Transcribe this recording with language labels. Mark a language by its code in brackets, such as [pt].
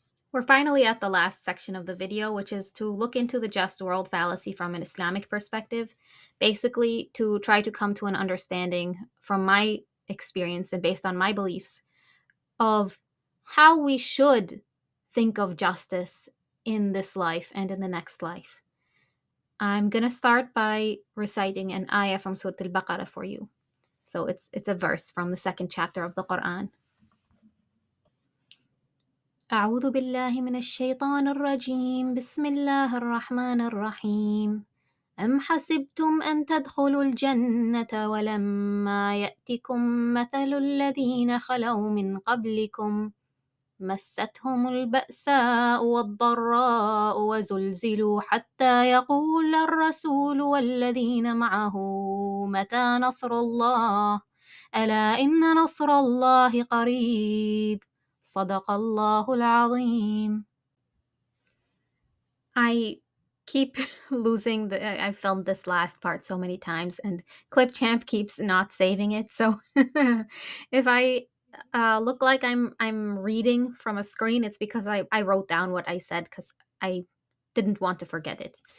[en] We're finally at the last section of the video, which is to look into the just world fallacy from an Islamic perspective, basically to try to come to an understanding from my experience and based on my beliefs of how we should think of justice in this life and in the next life. I'm going to start by reciting an ayah from Surah Al-Baqarah for you. So it's a verse from the second chapter of the Quran. [ar] أعوذ بالله من الشيطان الرجيم بسم الله الرحمن الرحيم أم حسبتم أن تدخلوا الجنة ولما يأتكم مثل الذين خلوا من قبلكم مستهم البأساء والضراء وزلزلوا حتى يقول الرسول والذين معه متى نصر الله ألا إن نصر الله قريب صدق الله العظيم. [en] I keep losing I filmed this last part so many times and Clipchamp keeps not saving it. So if I look like I'm reading from a screen, it's because I wrote down what I said because I didn't want to forget it.